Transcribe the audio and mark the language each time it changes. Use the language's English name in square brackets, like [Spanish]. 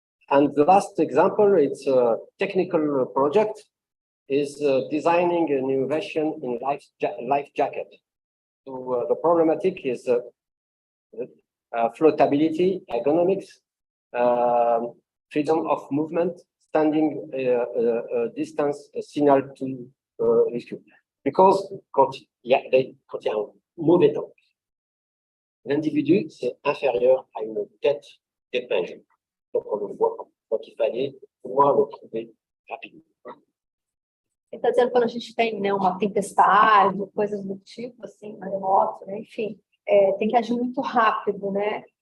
[English] And the last example, it's a technical project, is designing an innovation in life jacket. So the problematic is floatability, ergonomics, freedom of movement, standing distance, signal to rescue. Because [French] quand il y a un mauvais temps, l'individu, c'est inférieur à une tête d'épingle. Donc, on le voit. Donc, il fallait pouvoir le trouver rapidement. [Portuguese] Ele está dizendo quando a gente tem, né, uma tempestade, coisas do tipo, assim, maremoto, né, enfim, tem que agir muito rápido, né?